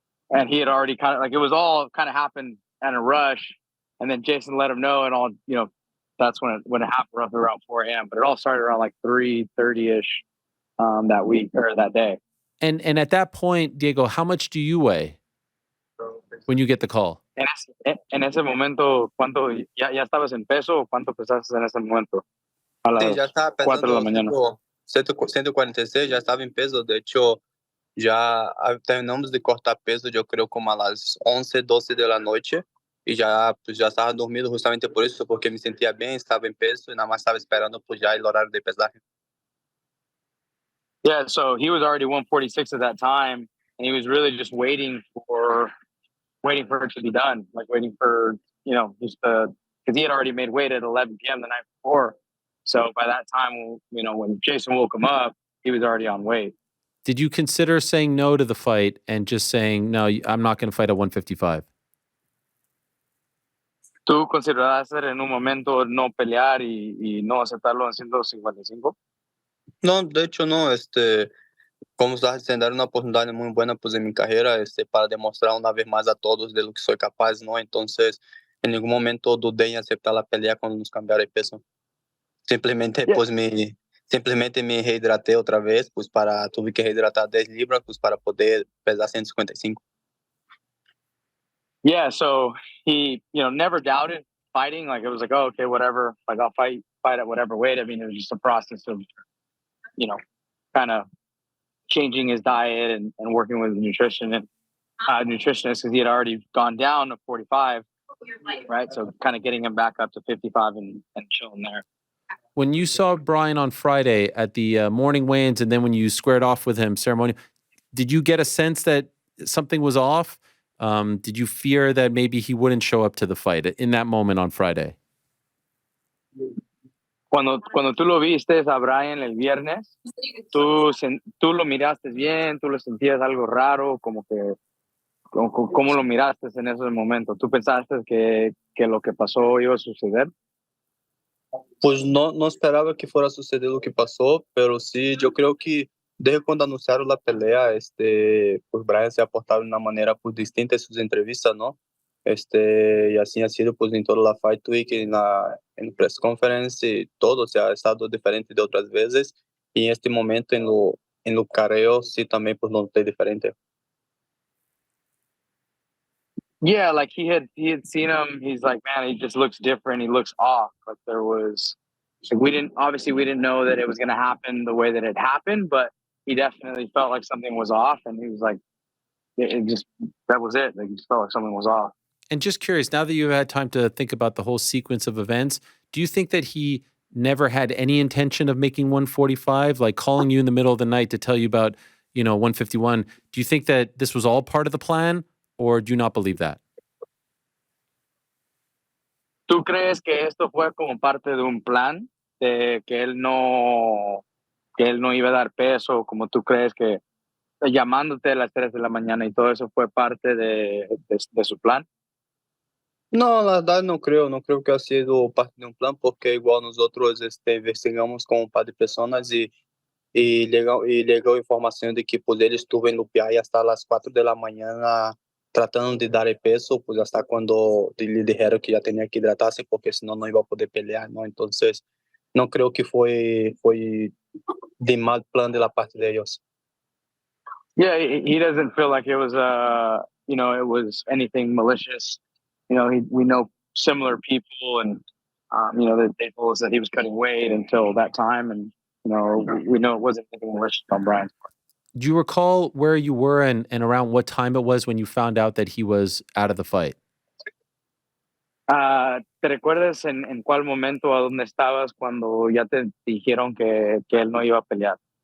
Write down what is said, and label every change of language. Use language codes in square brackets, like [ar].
[en] And he had already kind of like it was all kind of happened in a rush. And then Jason let him know, and all that's when it happened roughly around 4 a.m. But it all started around like 3:30ish that week or that day. And at that point, Diego, how much do you weigh when you get the call? [es] En ese momento, ¿cuánto ya estabas en peso o cuánto pesaste en ese momento? A las Sí, ya estaba 4 de la mañana. 146, ya estaba en peso. De hecho, ya terminamos de cortar peso, yo creo, como a las 11, 12 de la noche. Y ya estaba dormido justamente por eso, porque me sentía bien, estaba en peso y nada más estaba esperando pues ya el horario de pesaje. [en] Yeah, so he was already 146 at that time, and he was really just waiting for it to be done, like waiting for, just because he had already made weight at 11 p.m. the night before. So by that time, when Jason woke him up, he was already on weight. Did you consider saying no to the fight and just saying, no, I'm not going to fight at 155? [es] ¿Tú consideraste en un momento no pelear y no aceptarlo en 155? No, de hecho no, como estás diciendo, era una oportunidad muy buena pues en mi carrera, para demostrar una vez más a todos de lo que soy capaz, ¿no? Entonces, en ningún momento dudé en aceptar la pelea cuando nos cambiaron el peso. Simplemente, pues simplemente me rehidraté otra vez, pues tuve que rehidratar 10 libras, pues para poder pesar 155. [en] Yeah, so he, never doubted fighting. Like it was like, oh, okay, whatever. Like I'll fight at whatever weight. I mean, it was just a process of, kind of changing his diet and working with a nutritionist because he had already gone down to 45, right? So kind of getting him back up to 55 and chilling there. when you saw Brian on Friday at the morning weigh-ins, and then when you squared off with him ceremonial, did you get a sense that something was off? Did you fear that maybe he wouldn't show up to the fight in that moment on Friday? [es] Cuando tú lo viste a Brian el viernes, tú lo miraste bien, tú lo sentías algo raro, como que, ¿cómo lo miraste en ese momento? ¿Tú pensaste que lo que pasó iba a suceder? Pues no esperaba que fuera a suceder lo que pasó, pero sí, yo creo que desde cuando anunciaron la pelea, pues Brian se ha portado de una manera pues distinta en sus entrevistas, ¿no? Y así ha sido pues en toda la Fight Week, en [en] press conference [es] y todo, o sea, ha estado diferente de otras veces, y en este momento en lo careo sí también pues no noté diferente. [en] Yeah, like he had seen him. He's like, man, he just looks different. He looks off. Like there was, like we didn't know that it was going to happen the way that it happened, but he definitely felt like something was off, and he was like, that was it. Like he just felt like something was off. And just curious, now that you've had time to think about the whole sequence of events, do you think that he never had any intention of making 145, like calling you in the middle of the night to tell you about, 151? Do you think that this was all part of the plan, or do you not believe that? [es] ¿Tú crees que esto fue como parte de un plan de que él no iba a dar peso, como tú crees que llamándote a las 3 de la mañana y todo eso fue parte de su plan? No, la verdad no creo que ha sido parte de un plan, porque igual nosotros investigamos con un par de personas y llegó información de que pues él estuvo en Lupiay hasta las 4 de la mañana tratando de dar el peso, pues hasta cuando le dijeron que ya tenía que hidratarse porque si no, no iba a poder pelear, ¿no? Entonces, no creo que fue de mal plan de la parte de ellos. [en] Yeah, he doesn't feel like it was it was anything malicious. We know similar people, and they told us that he was cutting weight until that time, and we know it wasn't anything malicious on Brian's part. Do you recall where you were and around what time it was when you found out that he was out of the fight? [es] ¿Te recuerdas en cuál momento, a dónde estabas cuando ya te dijeron que él no iba a pelear?